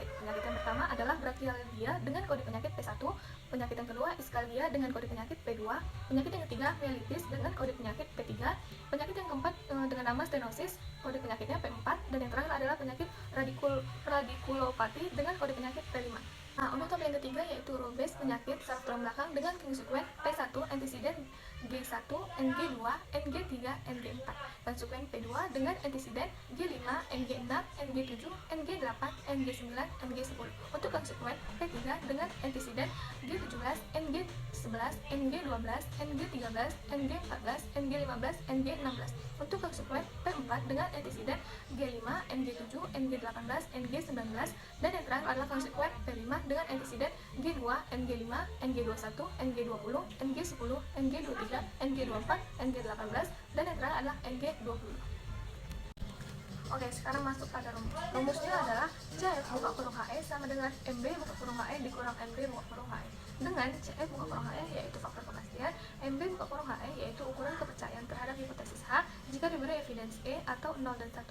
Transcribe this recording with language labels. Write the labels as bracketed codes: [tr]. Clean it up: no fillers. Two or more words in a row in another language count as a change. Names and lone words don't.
[id] Penyakit yang pertama adalah brachialgia dengan kode penyakit P1, penyakit yang kedua ischialgia dengan kode penyakit P2, penyakit yang ketiga myelitis dengan kode penyakit P3, penyakit yang keempat dengan nama stenosis, kode penyakitnya P4, dan yang terakhir adalah penyakit radikulopati dengan kode penyakit P5. Nah, untuk tabel yang ketiga yaitu rubes penyakit saraf tulang belakang dengan konsekuen P1, antisiden G1, NG2, NG3, NG4. Konsekuen P2 dengan antisiden G5, NG6, NG7, NG8, NG9, NG10. Untuk konsekuen P3 dengan antisiden G17, NG11, NG12, NG13, NG14, NG15, NG16. Untuk konsekuen P4 dengan antisiden G5, NG7, NG18, NG19, dan yang terakhir adalah konsekuen P5 dengan antisiden G2, NG5, NG21, NG20, NG10, NG23, NG24, NG18, dan yang terakhir adalah NG20. Oke, sekarang masuk pada rumus. Rumusnya adalah CF buka kurung HE sama dengan MB buka kurung HE dikurang MB buka kurung HE. Dengan CF buka kurung HE yaitu faktor kepastian, MB buka kurung HE yaitu ukuran kepercayaan terhadap hipotesis H jika diberi evidence E atau 0 dan 1.